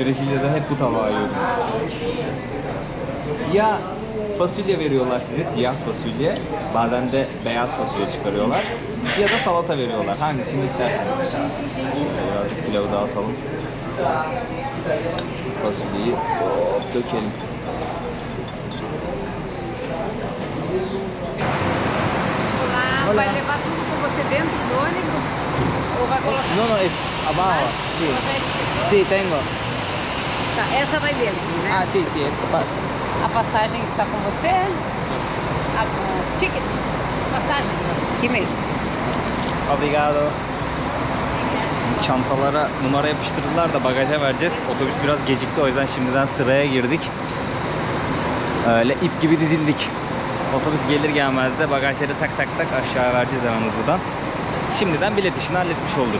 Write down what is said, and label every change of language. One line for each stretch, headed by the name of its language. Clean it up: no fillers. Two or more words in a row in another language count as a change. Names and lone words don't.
Turkish: Brezilya'da hep bu tabağı yiyordum. Ya fasulye veriyorlar size, siyah fasulye. Bazen de beyaz fasulye çıkarıyorlar. Ya da salata veriyorlar. Hangisini isterseniz. Birazcık pilavı dağıtalım. Fasulyeyi dökelim.
Portuguese: Olá, vai levar tudo com você dentro do ônibus? Ou vai colocar?
Spanish: No, es abajo. Sí. Sí, tengo.
Portuguese: Tá, essa vai dentro, né?
Spanish: Sí, sí.
Portuguese: A passagem está com você? O ticket? Passagem? Que mês? Obrigado.
Turkish: Çantalara numara yapıştırdılar da bagaja vereceğiz. Otobüs biraz gecikti, o yüzden şimdiden sıraya girdik. Öyle ip gibi dizildik. Otobüs gelir gelmez de bagajları tak tak tak aşağı vereceğiz hemen hızlıdan. Şimdiden bilet işini halletmiş olduk.